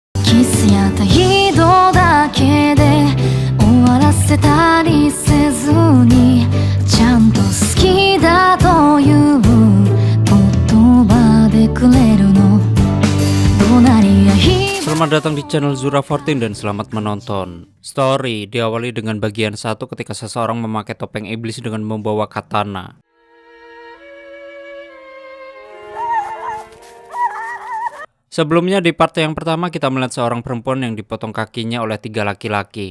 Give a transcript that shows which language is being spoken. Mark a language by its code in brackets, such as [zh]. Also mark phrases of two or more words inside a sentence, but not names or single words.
[ja] キスや態度だけで終わらせたりせずに、ちゃんと好きだという言葉でくれるの。隣や日 [id] Selamat datang di channel Zura 14 dan selamat menonton. Story diawali dengan bagian 1 ketika seseorang memakai topeng iblis dengan membawa katana. Sebelumnya di part yang pertama kita melihat seorang perempuan yang dipotong kakinya oleh 3 laki-laki.